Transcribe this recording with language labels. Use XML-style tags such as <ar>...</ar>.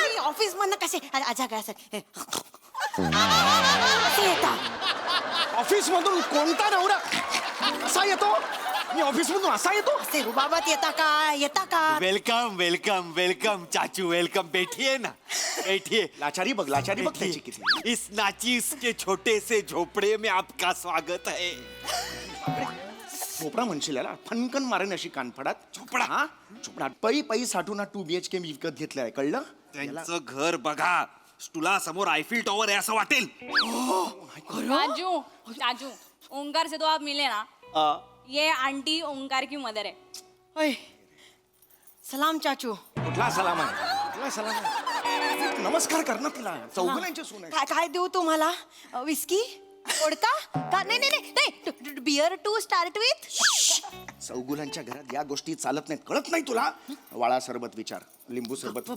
<mr>Office मधनं कसे आजा काय कसे येता. ऑफिस मधून कोणता नवरा कसा येतो. मी ऑफिस मधून असा येतो. असे रुबाबात येता का.</mr> <en>Welcome welcome welcome चाचू welcome.</en> <hi>बैठिए ना बैठिए.</hi> <mr>लाचारी बघ, लाचारी बघ त्याची किती.</mr> <hi>इस नाचीस के छोटे से झोपड़े में आपका स्वागत है.</hi> <mr>झोपडा म्हणशील याला, फनकन मारेन अशी कानफडात. झोपडा? हा झोपडा. पै साठून 2 BHK मी विकत घेतलाय, कळलं. त्यांचं घर बघा. तुला समोर आयफिल टॉवर आहे असं वाटेल.</mr> <hi>चाचू चाचू ओंकार से तो आप मिले ना ये आंटी ओंकार की मदर है ओय सलाम चाचू.</hi> <mr>कुठला सलाम आहे, कुठला सलाम आहे. नमस्कार कर ना तिला. चौगुल्यांची सून आहे. काय देऊ तुम्हाला. विस्की ओडका का. नाही</mr> <en>Beer to start with.</en> <mr>चौगुलांच्या घरात या गोष्टी चालत नाहीत, कळत नाही तुला. वाळा सरबत विचार, लिंबू सरबत.</mr>